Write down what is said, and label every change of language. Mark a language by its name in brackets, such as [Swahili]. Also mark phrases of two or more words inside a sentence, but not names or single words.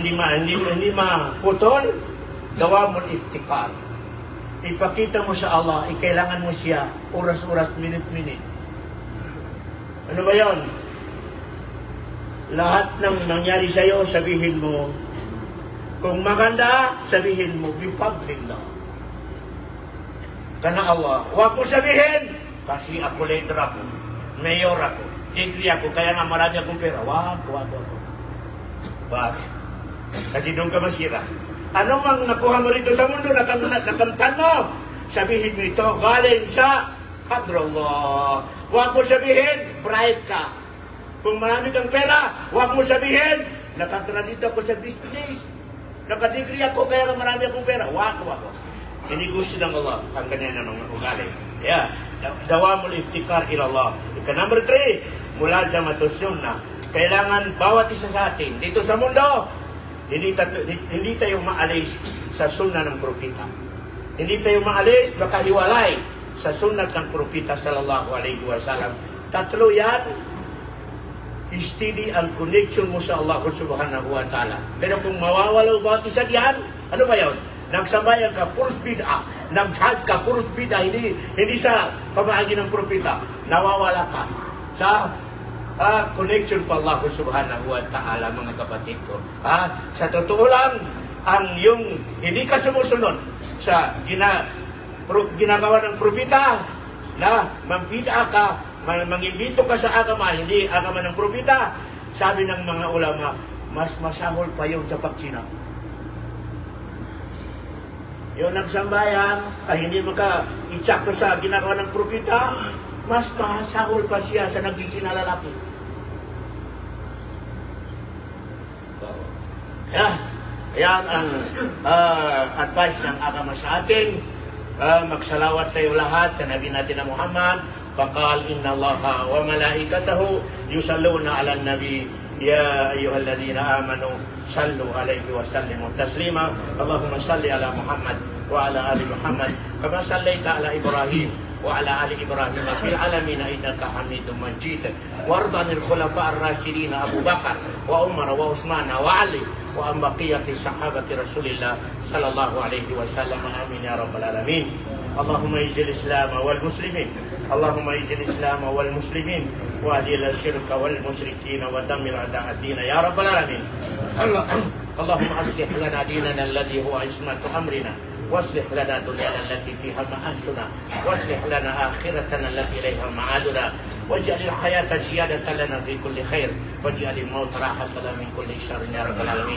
[Filipino] Hindi maputol, gawa mo iftikar. Ipakita mo sa Allah, kailangan mo siya oras-oras, minute-minute. Ano ba yun? Lahat ng nangyari sa'yo, sabihin mo. Kung maganda, sabihin mo, bifadlillah. [Arabic] كان الله. [Filipino] Huwag mo sabihin, kasi ako leader ako, mayor ako, degree ako, kaya nga marami akong pera. Wag. Kasi doon ka masira. Ano mang nakuha mo rito sa mundo, nakamtan mo, sabihin mo ito, galing sa fadlullah. Huwag mo sabihin, bright ka. Kung marami kang pera, huwag mo sabihin, nakagradito ako sa business, nakadegree ako, kaya nga marami akong pera. Wag. Hindi gusto ng Allah ang ganyan na mga ugali. Yeah. [Arabic] دوام الافتقار إلى الله. [Filipino] Number 3, mula [Arabic] جماعة السنة. [Filipino] Kailangan bawat isa sa atin dito sa mundo, hindi tayo maalis sa sunnah ng propeta. Hindi tayo maalis, baka hiwalay sa sunnah ng propeta [Arabic] صلى الله عليه وسلم. [Filipino] Tatlo yan, steady ang connection mo sa Allah [Arabic] سبحانه وتعالى. [Filipino] Pero kung mawawala bawat isa diyan, ano ba yun? Nagsambayan ka, puros bid'a. Nag-jihad ka, puros bid'a. Hindi sa pamahagi ng propeta. Nawawala ka sa connection pa Allah [Arabic] سبحانه وتعالى, [Filipino] mga kapatid ko. Sa totoo lang, ang yung hindi ka sumusunod sa ginagawa ng propeta, na magbid'a ka, mangimbito ka sa agama, hindi agama ng propeta, sabi ng mga ulama, mas masahol pa yun sa pagsina. Yung nagsambayan, hindi maka-itsakto sa ginagawa ng propeta, mas masahol pa siya sa nagsisina lalaki. Yan ang advice ng agama sa atin. Magsalawat tayo lahat sa Nabi natin na Muhammad. [Arabic] فقال إن الله وملائكته يصلون على النبي يا أيها الذين آمنوا صلوا عليه وسلموا تسليما. اللهم صل على محمد وعلى آل محمد كما صليت على إبراهيم وعلى آل إبراهيم في العالمين إنك حميد مجيد. وارض عن الخلفاء الراشدين أبي بكر وعمر وعثمان وعلي وعن بقية صحابة رسول الله صلى الله عليه وسلم. آمين يا رب العالمين. اللهم أعز الإسلام والمسلمين اللهم أعز الإسلام والمسلمين وأذل الشرك والمشركين ودمر أعداء الدين يا رب العالمين. اللهم أصلح لنا ديننا الذي هو عصمة أمرنا واصلح لنا دنيانا التي فيها معاشنا واصلح لنا آخرتنا التي إليها معادنا واجعل الحياة زيادة لنا في كل خير واجعل الموت راحة لنا من كل شر يا رب العالمين.